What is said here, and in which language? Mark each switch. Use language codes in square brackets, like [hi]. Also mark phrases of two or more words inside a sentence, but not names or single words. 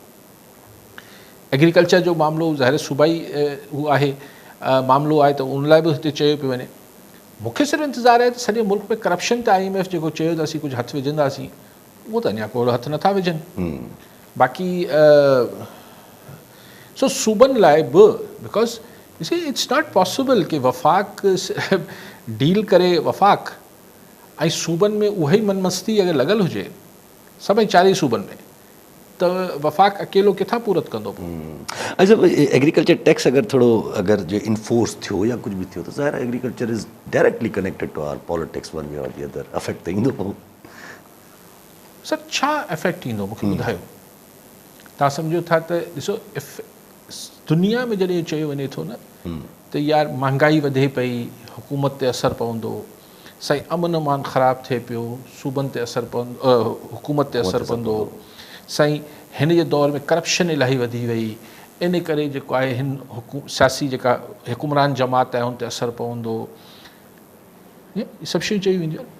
[sd] एग्रीकल्चर जो मामिलो ज़ाहिर सूबाई हू आहे मामिलो आहे, त उन लाइ बि हिते चयो पियो वञे। मूंखे सिर्फ़ु इंतज़ारु आहे त सॼे मुल्क में करप्शन ते IMF जेको चयो त असीं कुझु हथु विझंदासीं, उहो त अञा को हथु नथा विझनि। बाक़ी सो सूबनि लाइ बि [en] because it's not possible [sd] कि वफ़ाक़ डील करे वफ़ाक़ ऐं सूबनि में उहा ई मनमस्ती अगरि लॻल हुजे सभई 40 सूबनि में, त वफ़ाक़ अकेलो किथां पूरत कंदो। अच्छा, [en] agriculture tax [sd] अगरि थोरो अगरि जो इन्फोर्स थियो या कुझु बि थियो त ज़ाहिर [en] agriculture is directly connected to our politics one way or the other. [sd] अफेक्ट त ईंदो। सर छा इफेक्ट ईंदो मूंखे ॿुधायो। तव्हां सम्झो था त ॾिसो दुनिया में जॾहिं चयो वञे थो न त यार महांगाई वधे पई, हुकूमत ते असरु पवंदो, साईं अमन अमान ख़राबु थिए पियो, सूबनि ते असरु पवंदो, हुकूमत ते असरु पवंदो, साईं हिन जे दौर में करप्शन इलाही वधी वई, इन करे जेको आहे हिन सियासी जेका हुकुमरान जमात आहे हुन ते असरु पवंदो, इहे सभु शयूं चई वेंदियूं आहिनि।